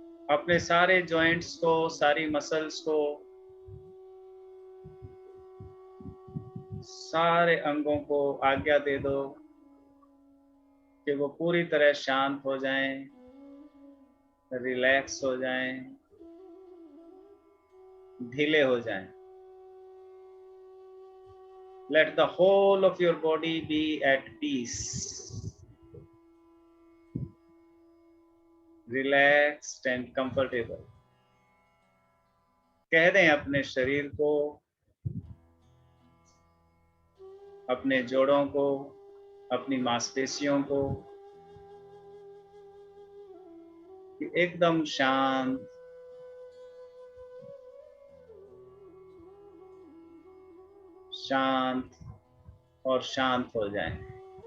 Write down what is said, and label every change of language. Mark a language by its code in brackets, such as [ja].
[hi] अपने सारे जॉइंट्स को, सारी मसल्स को, सारे अंगों को आज्ञा दे दो कि वो पूरी तरह शांत हो जाएं, रिलैक्स हो जाएं, ढीले हो जाएं। [en] Let the whole of your body be at peace, relaxed and comfortable. [hi] कह दें अपने शरीर को, अपने जोड़ों को, अपनी मांसपेशियों को कि एकदम शांत, शांत और शांत हो जाएं।